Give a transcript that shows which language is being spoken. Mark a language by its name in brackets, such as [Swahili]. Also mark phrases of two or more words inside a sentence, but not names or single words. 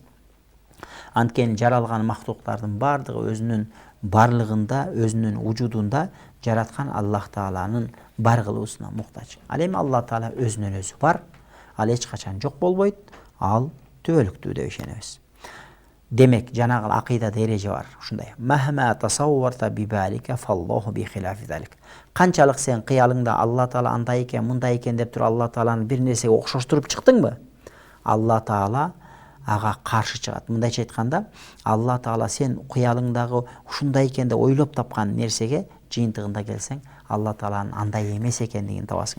[Kyrgyz] Анткени жаралган махлуктардын бардыгы өзүнүн барлыгында, өзүнүн вujudунда жараткан Аллах Тааланын бар кылуусуна муктаж. Ал эми Алла Таала өзүнөн өзү бар, ал эч качан жок болбойт, ал түбөлүктүү деп ишенебиз. Демек, жанагы акыйдада эреже бар, ушундай. [Arabic] مهما تصورت ببالك فالله بخلاف ذلك. [Kyrgyz] Канчалык сен кыялыңда Алла Таала андай экен, мындай экен деп туруп Алла Тааланы бир нерсеге окшоштуруп чыктыңбы? Алла Таала ага каршы чыгат. Мындайча айтканда, Алла Таала сен кыялыңдагы ушундай экен деп ойлоп тапкан нерсеге жыйынтыгында келсең, Алла Тааланын андай эмес экендигин табасың.